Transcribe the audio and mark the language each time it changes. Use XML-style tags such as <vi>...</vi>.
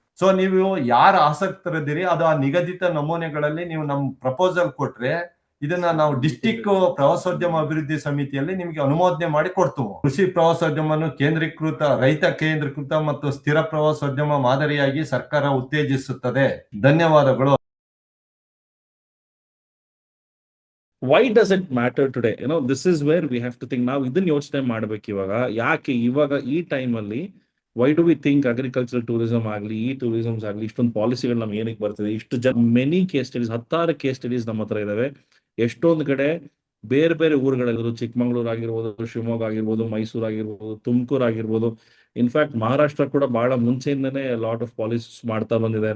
<kn>So ನೀವು ಯಾರು ಆಸಕ್ತರಿದ್ದೀರಿ ಅದು ಆ ನಿಗದಿತ ನಮೂನೆಗಳಲ್ಲಿ ನೀವು ನಮ್ ಪ್ರಪೋಸಲ್ ಕೊಟ್ರೆ ಇದನ್ನ ನಾವು ಡಿಸ್ಟಿಕ್ ಪ್ರವಾಸೋದ್ಯಮ ಅಭಿವೃದ್ಧಿ ಸಮಿತಿಯಲ್ಲಿ ನಿಮಗೆ ಅನುಮೋದನೆ ಮಾಡಿ ಕೊಡ್ತೀವಿ. ಕೃಷಿ ಪ್ರವಾಸೋದ್ಯಮವನ್ನು ಕೇಂದ್ರೀಕೃತ, ರೈತ ಕೇಂದ್ರೀಕೃತ ಮತ್ತು ಸ್ಥಿರ ಪ್ರವಾಸೋದ್ಯಮ ಮಾದರಿಯಾಗಿ ಸರ್ಕಾರ ಉತ್ತೇಜಿಸುತ್ತದೆ. ಧನ್ಯವಾದಗಳು.</kn> <en>Why does it matter today? This is where we have to think.</en> <kn>ನಾವು ಇದನ್ನ ಯೋಚನೆ ಮಾಡ್ಬೇಕು ಇವಾಗ. ಯಾಕೆ ಇವಾಗ ಈ ಟೈಮ್ ಅಲ್ಲಿ</kn> <en>why do we think agriculture tourism</en> <kn>ಆಗಲಿ, ಈ ಟೂರಿಸಮ್ಸ್ ಆಗಲಿ, ಇಷ್ಟೊಂದು ಪಾಲಿಸಿಗಳು ನಮ್ಗೆ ಏನಕ್ಕೆ ಬರ್ತದೆ? ಇಷ್ಟು many case studies, 10 case studies ನಮ್ಮ ಹತ್ರ ಇದಾವೆ. ಎಷ್ಟೊಂದು ಕಡೆ ಬೇರೆ ಬೇರೆ ಊರುಗಳಿರೋದು, ಚಿಕ್ಕಮಂಗ್ಳೂರು ಆಗಿರ್ಬೋದು, ಶಿವಮೊಗ್ಗ ಆಗಿರ್ಬೋದು, ಮೈಸೂರು ಆಗಿರ್ಬೋದು, ತುಮಕೂರು ಆಗಿರ್ಬೋದು, ಇನ್ಫ್ಯಾಕ್ಟ್ ಮಹಾರಾಷ್ಟ್ರ ಕೂಡ ಬಹಳ ಮುಂಚೆಯಿಂದನೇ ಲಾಟ್ ಆಫ್ ಪಾಲಿಸಿಸ್ ಮಾಡ್ತಾ ಬಂದಿದೆ.</kn>